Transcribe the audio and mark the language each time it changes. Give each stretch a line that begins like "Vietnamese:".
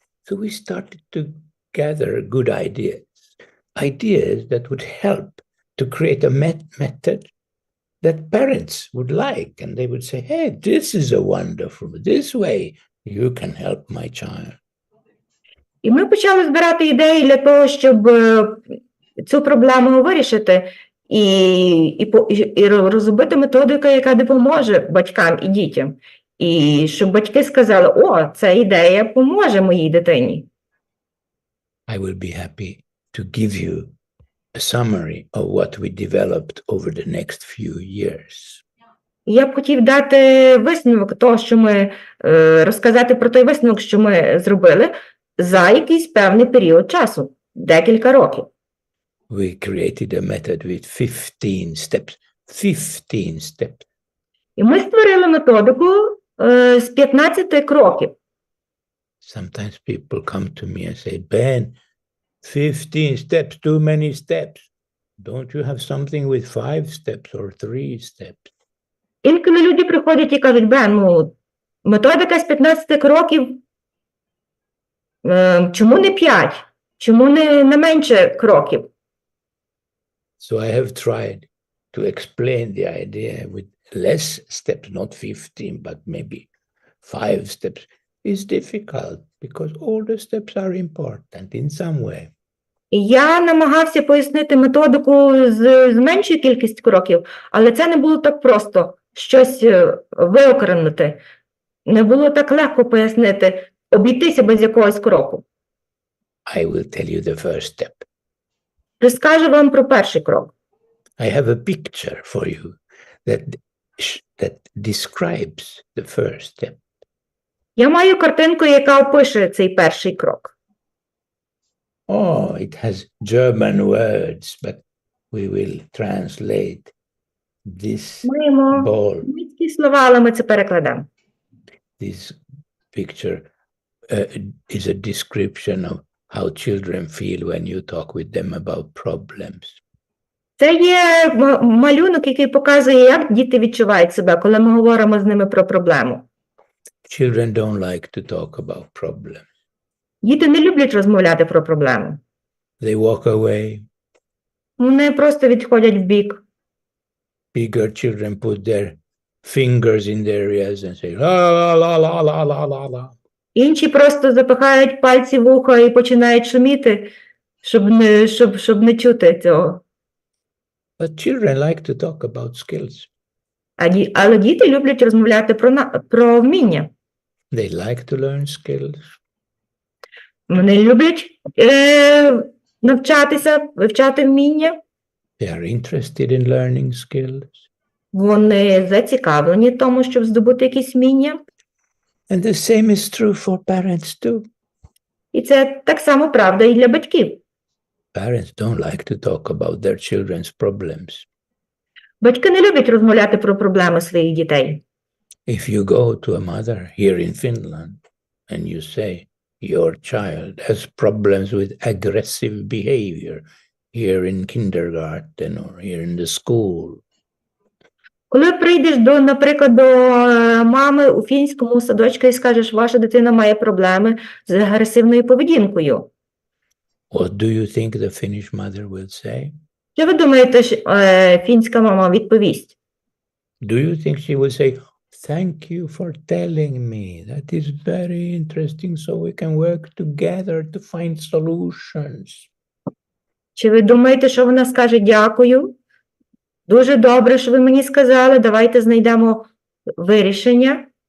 English: So we started to gather good ideas that would help to create a method that parents would like, and they would say, hey, this is a wonderful, this way you can help my child.
Ukrainian: І ми почали збирати ідеї для того, щоб цю проблему вирішити і розробити методику, яка допоможе батькам і дітям. І щоб батьки сказали, о, ця ідея поможе моїй дитині.
English: I will be happy to give you a summary of what we developed over the next few years.
Ukrainian: Я б хотів дати висновок того, що ми розказати про той висновок, що ми зробили за якийсь певний період часу, декілька років.
English: We created a method with 15 steps. 15 steps.
Ukrainian: І ми створили методику з 15 кроків.
English: Sometimes people come to me and say, Ben, 15 steps, too many steps. Don't you have something with 5 steps or 3 steps?
Ukrainian: Інколи люди приходять і кажуть, Бен, ну, методика з 15 кроків, чому не 5? Чому не менше кроків?
English: So I have tried to explain the idea with less steps, not 15, but maybe 5 steps. It's difficult because all the steps are important in some way.
Ukrainian: І я намагався пояснити методику з меншою кількістю кроків, але це не було так просто щось виокремити. Не було так легко пояснити, обійтися без якогось кроку.
English: I will tell you the first step.
Ukrainian: Розкажу вам про перший крок.
English: I have a picture for you that describes the first step.
Ukrainian: Я маю картинку, яка опише цей перший крок.
English: Oh, it has German words, but we will translate this
Ukrainian: Маємо ball, німецькі слова, але ми це перекладемо.
English: this picture is a description of how children feel when you talk with them about problems.
Ukrainian: Це є малюнок, який показує, як діти відчувають себе, коли ми говоримо з ними про проблему.
English: Children don't like to talk about problems.
Ukrainian: Діти не люблять розмовляти про проблему.
English: They walk away.
Ukrainian: Вони просто відходять в бік.
English: Bigger children put their fingers in their ears and say, la, la, la, la, la, la, la, la.
Ukrainian: Інші просто запихають пальці в ухо і починають шуміти, щоб не чути цього.
English: But children like to talk about skills.
Ukrainian: Але діти люблять розмовляти про вміння.
English: They like to learn skills.
Ukrainian: Вони люблять навчатися, вивчати вміння.
English: They are interested in learning skills.
Ukrainian: Вони зацікавлені в тому, щоб здобути якісь вміння.
English: And the same is true for parents too.
Ukrainian: І це так само правда і для батьків.
English: Parents don't like to talk about their children's problems.
Ukrainian: Батьки не люблять розмовляти про проблеми своїх дітей.
English: If you go to a mother here in Finland and you say your child has problems with aggressive behavior here in kindergarten or here in the school.
Ukrainian: Коли прийдеш, наприклад, до мами у фінському садочку і скажеш, ваша дитина має проблеми з агресивною поведінкою.
English: What do you think the Finnish mother will say?
Ukrainian: Що ви думаєте, фінська мама відповість?
English: Do you think she will say, thank you for telling me. That is very interesting, so we can work together to find solutions.
Ukrainian: Чи ви думаєте, що вона скаже дякую? Дуже добре, що ви мені сказали, давайте знайдемо вирішення?